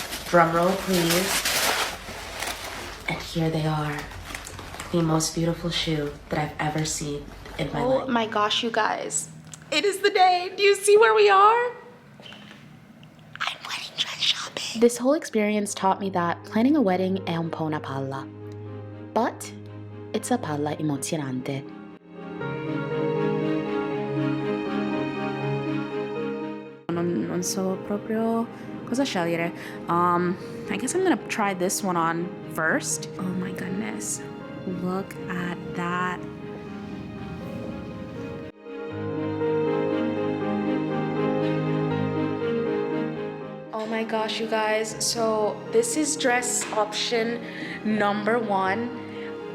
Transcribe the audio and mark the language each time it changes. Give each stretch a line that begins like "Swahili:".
English: Drum roll, please. And here they are. The most beautiful shoe that I've ever seen in my life. Oh my gosh, you guys. It is the day. Do you see where we are? I'm wedding dress shopping. This whole experience taught me that planning a wedding
Italian: è un po' una palla.
English: But it's a
Italian: palla emozionante. Non so proprio cosa scegliere.
English: I guess I'm gonna try this one on first. Oh my goodness. Look at that my gosh, you guys. So this is dress option number 1.